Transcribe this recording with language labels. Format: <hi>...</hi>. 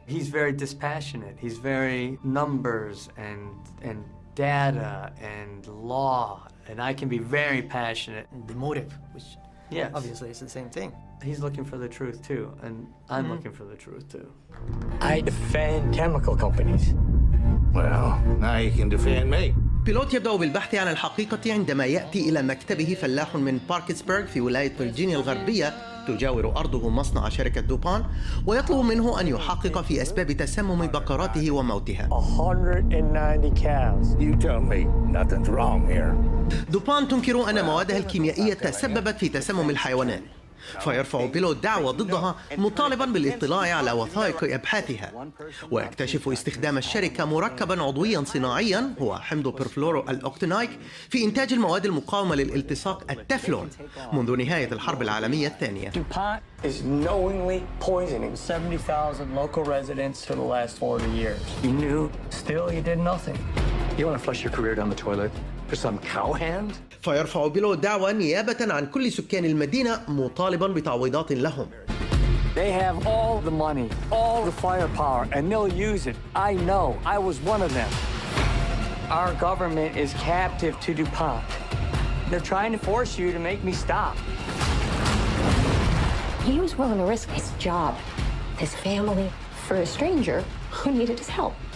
<en>He's very dispassionate. He's very numbers and data and law, and I can be very passionate. The motive, which yes, obviously is the same thing. He's looking for the truth too, and I'm looking for the truth too. I defend chemical companies. Well, now you can defend me.</en> <ar>بيلوت يبدأ بالبحث عن الحقيقة عندما يأتي إلى مكتبه فلاح من باركسبرغ في ولاية فيرجينيا الغربية تجاور أرضه مصنع شركة دوبون، ويطلب منه أن يحقق في أسباب تسمم بقراته وموتها.</ar> <en>190 cows. You tell me nothing's wrong here.</en> <ar>دوبون تنكر أن موادها الكيميائية تسببت في تسمم الحيوانات، فيرفع بيلوت دعوى ضدها مطالبا بالاطلاع على وثائق أبحاثها، ويكتشف استخدام الشركة مركبا عضويا صناعيا هو حمض بيرفلورو الأوكتينايك في إنتاج المواد المقاومة للالتصاق التeflon منذ نهاية الحرب العالمية الثانية.</ar> <en>DuPont is knowingly poisoning 70,000 local residents for the last 40 years. You knew, still you did nothing. You want to flush your career down the toilet for some cowhand?</en> <ar>فيرفع بيلوت دعوى نيابة عن كل سكان المدينة مطالبا بتعويضات لهم.</ar> <en>They have all the money, all the firepower, and they'll use it. I know. I was one of them. Our government is captive to DuPont. They're trying to force you to make me stop. He was willing to risk his job, his family, for a stranger who needed his help.</en>